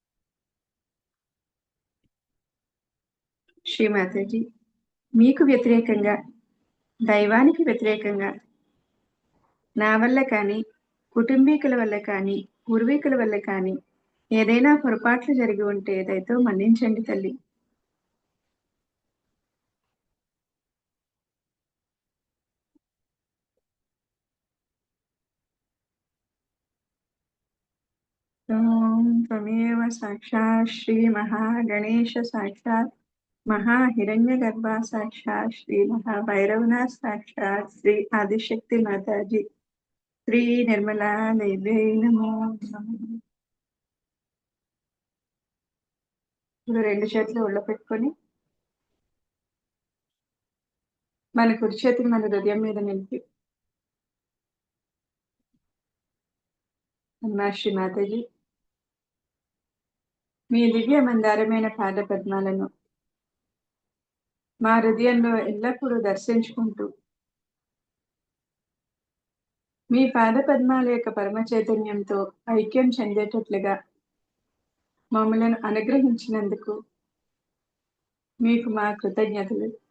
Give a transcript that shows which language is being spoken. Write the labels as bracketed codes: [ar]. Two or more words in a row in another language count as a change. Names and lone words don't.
[te] శ్రీమాతాజీ, మీకు వ్యతిరేకంగా, దైవానికి వ్యతిరేకంగా నా వల్ల కానీ, కుటుంబీకుల వల్ల కానీ, పూర్వీకుల వల్ల కానీ ఏదైనా పొరపాట్లు జరిగి ఉంటే దయతో మన్నించండి తల్లి. [sa] ఓం త్వమేవ సాక్షాత్ శ్రీ మహాగణేశ సాక్షాత్ महाहिरण्यगर्भ साक्षात् श्री महाभैरवनाथ साक्षात् श्री आदिशक्ति माताजी श्री निर्मला देवी नमो నమః. [te] ఇప్పుడు రెండు చేతులు ఒళ్ళో పెట్టుకొని మన కుడి చేతిని మన హృదయం మీద నిలిపి, అమ్మా శ్రీ మాతాజీ, మీ దివ్య మందారమైన పాద పద్మాలను మా హృదయంలో ఎల్లప్పుడూ దర్శించుకుంటూ మీ పాద పద్మాల యొక్క పరమ చైతన్యంతో ఐక్యం చెందేటట్లుగా మమ్మలను అనుగ్రహించినందుకు మీకు మా కృతజ్ఞతలు.